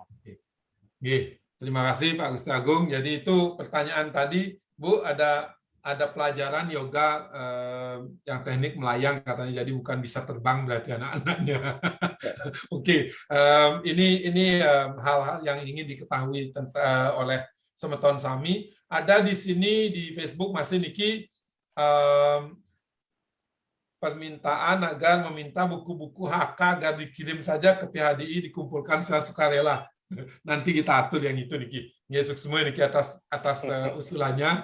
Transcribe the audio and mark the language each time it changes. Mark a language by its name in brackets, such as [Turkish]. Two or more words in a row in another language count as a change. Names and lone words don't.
[Indonesian] Terima kasih Pak Gusti Agung. Jadi itu pertanyaan tadi, Bu, ada pelajaran yoga yang teknik melayang katanya, jadi bukan bisa terbang berarti anak-anaknya. Ini hal-hal yang ingin diketahui oleh [Balinese] semeton sami. [Indonesian] Ada di sini di Facebook masih Niki permintaan agar meminta buku-buku HK agar dikirim saja ke PHDI dikumpulkan secara sukarela. Nanti kita atur yang itu Niki. Ngesuk semua Niki atas usulannya.